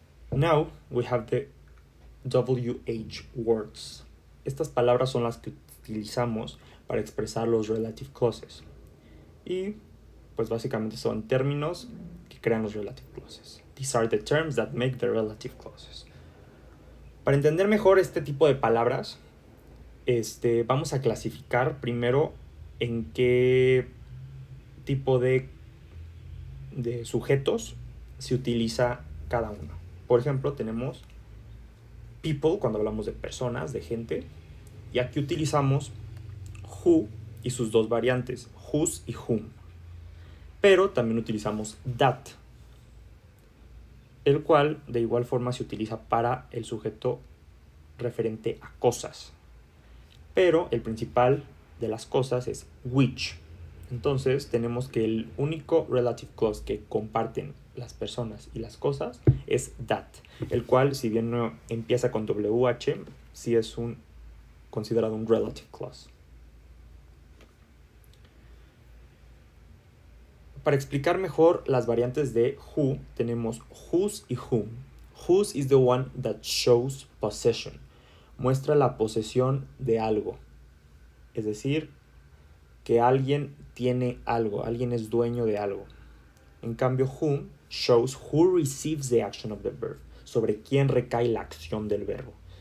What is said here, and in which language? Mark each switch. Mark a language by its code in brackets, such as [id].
[en] Now we have the WH words. [es] Estas palabras son las que utilizamos para expresar los relative clauses. Y pues básicamente son términos que crean los relative clauses. [en] These are the terms that make the relative clauses. [es] Para entender mejor este tipo de palabras, vamos a clasificar primero en qué tipo de sujetos se utiliza cada uno. Por ejemplo, tenemos people cuando hablamos de personas, de gente, y aquí utilizamos who y sus dos variantes, whose y whom. Pero también utilizamos that, el cual de igual forma se utiliza para el sujeto referente a cosas. Pero el principal de las cosas es which. Entonces tenemos que el único relative clause que comparten las personas y las cosas es that, el cual, si bien no empieza con WH, sí es considerado un relative clause. Para explicar mejor las variantes de who, tenemos whose y whom. [en] Whose is the one that shows possession. [es] Muestra la posesión de algo. Es decir, que alguien tiene algo, alguien es dueño de algo. En cambio, [en] whom shows who receives the action of the verb, [es] sobre quién recae la acción del verbo.